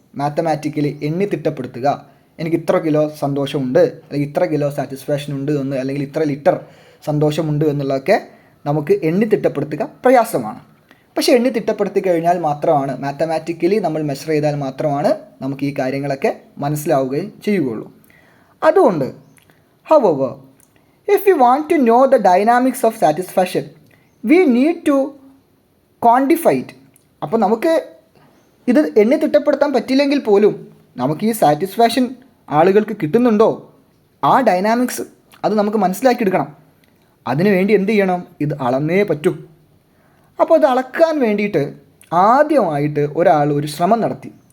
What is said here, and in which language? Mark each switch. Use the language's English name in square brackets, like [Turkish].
[Malayalam] Mathematically എണ്ണി തിട്ടപ്പെടുത്തുക, എനിക്ക് ഇത്ര കിലോ സന്തോഷമുണ്ട്, അല്ലെങ്കിൽ ഇത്ര കിലോ സാറ്റിസ്ഫാക്ഷൻ ഉണ്ട് എന്ന്, അല്ലെങ്കിൽ ഇത്ര ലിറ്റർ സന്തോഷമുണ്ട് എന്നുള്ളതൊക്കെ നമുക്ക് എണ്ണി തിട്ടപ്പെടുത്തുക പ്രയാസമാണ്. പക്ഷേ എണ്ണി തിട്ടപ്പെടുത്തി കഴിഞ്ഞാൽ മാത്രമാണ്, മാത്തമാറ്റിക്കലി നമ്മൾ മെഷർ ചെയ്താൽ മാത്രമാണ് നമുക്ക് ഈ കാര്യങ്ങളൊക്കെ മനസ്സിലാവുകയും ചെയ്യുകയുള്ളൂ. അതുകൊണ്ട് [English] however, if we want to know the dynamics of satisfaction, we need to quantify it. [Malayalam] അപ്പോൾ നമുക്ക് ഇത് എണ്ണി തിട്ടപ്പെടുത്താൻ പറ്റില്ലെങ്കിൽ പോലും നമുക്ക് ഈ സാറ്റിസ്ഫാക്ഷൻ ആളുകൾക്ക് കിട്ടുന്നുണ്ടോ, ആ ഡൈനാമിക്സ് അത് നമുക്ക് മനസ്സിലാക്കിയെടുക്കണം. അതിനുവേണ്ടി എന്ത് ചെയ്യണം? ഇത് അളന്നേ പറ്റൂ. അപ്പോൾ ഇത് അളക്കാൻ വേണ്ടിയിട്ട് ആദ്യമായിട്ട് ഒരാൾ ഒരു ശ്രമം നടത്തി.